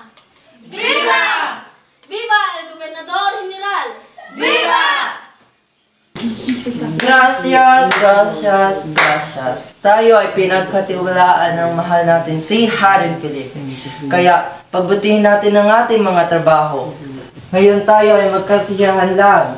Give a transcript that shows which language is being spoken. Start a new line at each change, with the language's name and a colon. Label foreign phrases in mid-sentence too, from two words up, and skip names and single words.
Spanish: ¡Viva! ¡Viva el Gobernador General! ¡Viva! Gracias, gracias, gracias.
Filipino: Tayo ay pinagkatiwalaan ng mahal natin si Haring Felipe. Kaya pagbutihin natin ang ating mga trabaho. Ngayon tayo ay magkasiyahan lang.